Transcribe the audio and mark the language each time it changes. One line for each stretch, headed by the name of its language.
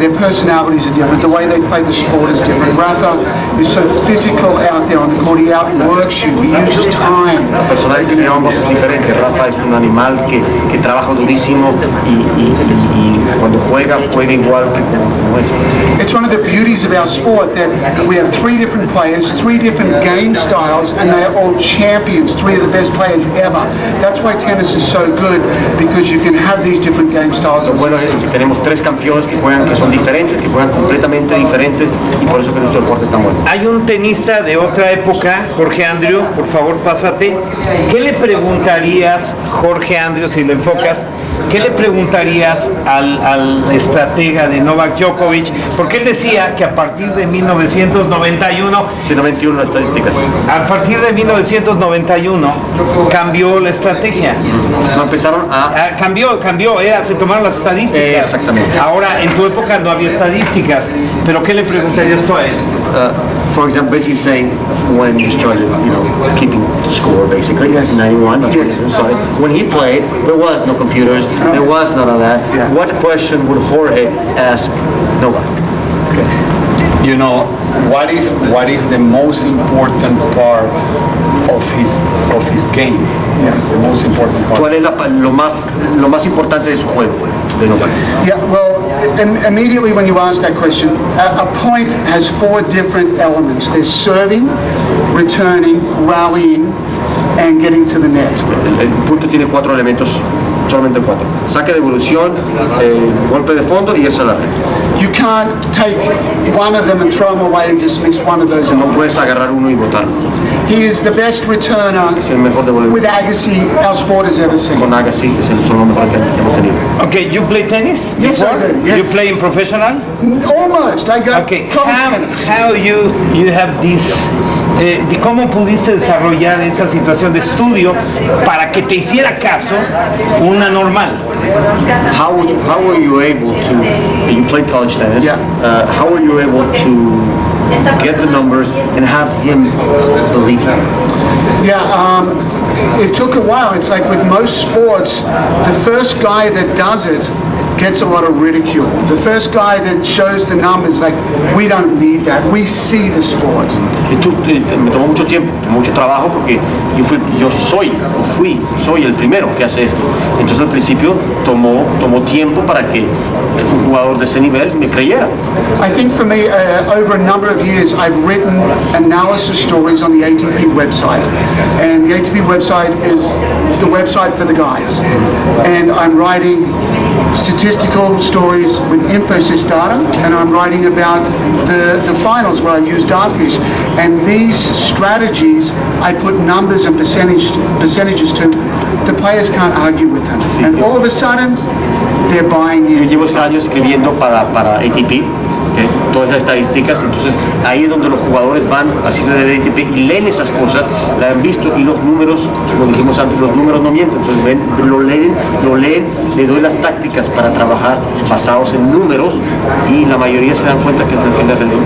English: Their personalities are different. The way they play the sport is different. Rafa is so physical out there on the court. He outworks you. He uses time.
Spanish: La personalidad de ambos es diferente. Rafa es un animal que trabaja durísimo y cuando juega igual que como es.
English: It's one of the beauties of our sport that we have three different players, three different game styles, and they are all champions, three of the best players ever. That's why tennis is so good, because you can have these different game styles.
Spanish: Bueno, es que tenemos tres campeones que son diferentes, que juegan completamente diferentes, y por eso que nuestro deporte es tan bueno. Hay un tenista de otra época, Jorge Andrew, por favor pásate. ¿Qué le preguntarías, Jorge Andrew, si lo enfocas, qué le preguntarías al estratega de Novak Djokovic? Porque él decía que a partir de 1991, 91 las estadísticas. A partir de 1991 cambió la estrategia. No empezaron a... Cambió, se tomaron las estadísticas. Exactamente. Ahora, en tu época no había estadísticas, pero ¿qué le preguntarías tú a él?
English: For example, basically saying when you started, keeping score basically, yes. 91, that's when you started. When he played, there was no computers, there was none of that. Yeah. What question would Jorge ask Novak? Okay. What is the most important part of his game? Yeah. The most important part.
Spanish: ¿Cuál es lo más importante de su juego de Novak?
English: Yeah, well, immediately when you ask that question, a point has four different elements. There's serving, returning, rallying, and getting to the net.
Spanish: El punto tiene cuatro elementos, solamente cuatro. Saque de evolución, golpe de fondo y eso la red.
English: You can't take one of them and throw them away and just miss one of those.
Spanish: No puedes agarrar uno y botarlo.
English: He is the best returner
Spanish: Es el mejor devolvedor.
English: with Agassi our sport has ever seen.
Spanish: Con Agassi son los mejores que hemos tenido.
English: Okay, you play tennis? Yes, I do. Yes. You play in professional? Almost. I go college tennis. How you have this
Spanish: ¿cómo pudiste desarrollar esa situación de estudio para que te hiciera caso una normal?
English: How were you able to, you played college tennis, Yeah. How were you able to get the numbers and have him believe you? Yeah, it took a while. It's like with most sports, the first guy that does it gets a lot of ridicule. The first guy that shows the numbers, like, we don't need that. We see the sport.
Spanish: Me tomó mucho tiempo, mucho trabajo, porque soy el primero que hace esto. Entonces al principio tomó tiempo para que un jugador de ese nivel me creyera.
English: I think for me, over a number of years, I've written analysis stories on the ATP website. And the ATP website is the website for the guys. And I'm writing statistical stories with Infosys data, and I'm writing about the finals where I use Dartfish. And these strategies, I put numbers and percentages to. The players can't argue with them. And all of a sudden, they're buying
Spanish: Yo
English: in.
Spanish: llevo años escribiendo para ATP, todas esas estadísticas, entonces ahí es donde los jugadores van así de ATP y leen esas cosas, la han visto y los números, como dijimos antes, los números no mienten, entonces lo leen, le doy las tácticas para trabajar basados en números y la mayoría se dan cuenta que es la realidad.